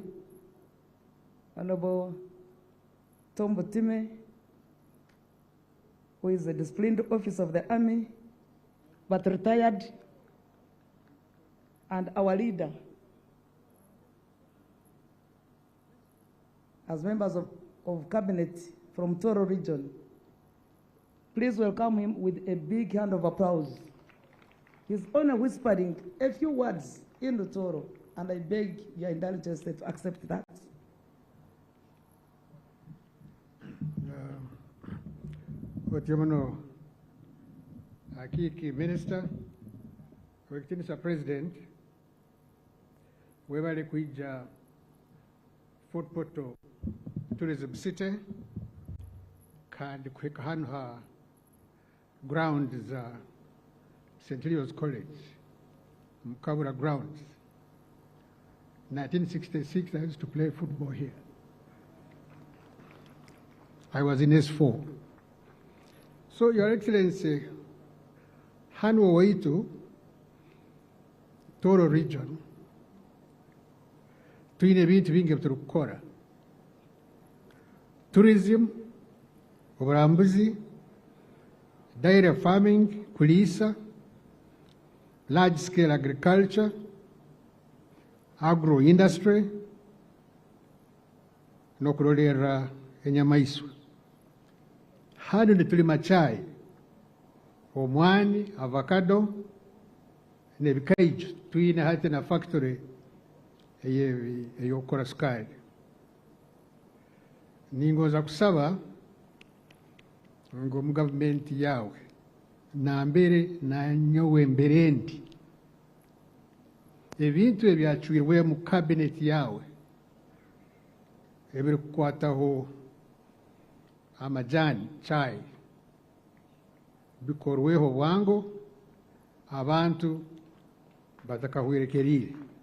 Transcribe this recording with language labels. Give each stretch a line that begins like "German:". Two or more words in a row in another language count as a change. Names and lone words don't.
English: Honorable Tom Butime, who is a disciplined officer of the Army, but retired, and our leader, as members of cabinet from Toro region. Please welcome him with a big hand of applause. He's only whispering a few words in the Toro, and I beg your indulgence to accept that.
Tooro: Otiumano Akiki
English: Minister, Mr.
Tooro: President, webale kuija Fort Portal Tourism City, kandi kweka hano ha ground za St.
English: Leo's College, Mukabura grounds. 1966, I used to play football here. I was in S4. So, Your Excellency,
Tooro: Hanwo waitu, Toro region, tuine bintu bingi turukora.
English: Tourism, uburambuzi, dairy farming, kulisa, large-scale agriculture,
Tooro: agro-industry, nokurolera enyamaiswa. Hano nitulima chai, omwani, avocado, nebikaiju, tuine hati na factory eyokora sukari. Ningoza kusaba ngo mu government yawe nambere na nyowe mberendi ebintu ebyachuirwe mu cabinet yawe ebiri kukwataho amajani chai bikorweho bwango abantu batakahwerekerire